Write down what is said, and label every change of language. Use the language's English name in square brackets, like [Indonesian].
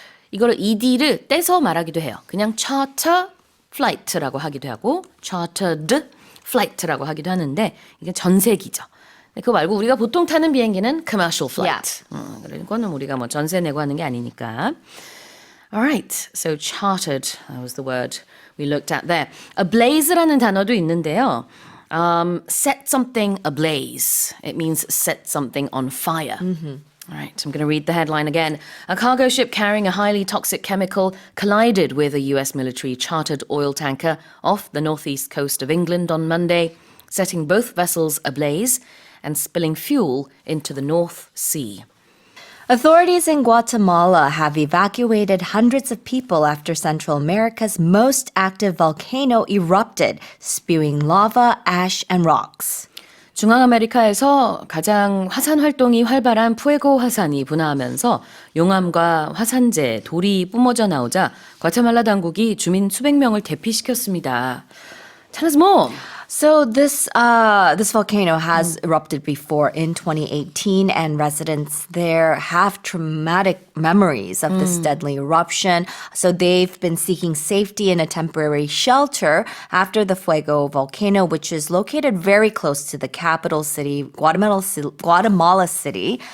[Korean] 이거를 ed를 떼서 말하기도 해요. 그냥 charter flight라고 하기도 하고 chartered flight라고 하기도 하는데 이게 전세기죠. 그거 말고 우리가 보통 타는 비행기는 commercial flight. 그거는 우리가 뭐 전세 내고 하는 게 아니니까. [English] Alright, so chartered that was the word we looked at there. [Korean] Ablaze라는 단어도 있는데요. [English] Set something ablaze. It means set something on fire. All right, so I'm going to read the headline again. A cargo ship carrying a highly toxic chemical collided with a US military chartered oil tanker off the northeast coast of England on Monday, setting both vessels ablaze and spilling fuel into the North Sea. Authorities in Guatemala have evacuated hundreds of people after Central America's most active volcano erupted, spewing lava, ash, and rocks. [Korean] 중앙아메리카에서 가장 화산 활동이 활발한 푸에고 화산이 분화하면서 용암과 화산재, 돌이 뿜어져 나오자 과테말라 당국이 주민 수백 명을 대피시켰습니다. [English] Tell us more. So this volcano has erupted before in 2018, and residents there have traumatic memories of this deadly eruption. So they've been seeking safety in a temporary shelter after the Fuego volcano, which is located very close to the capital city, Guatemala City.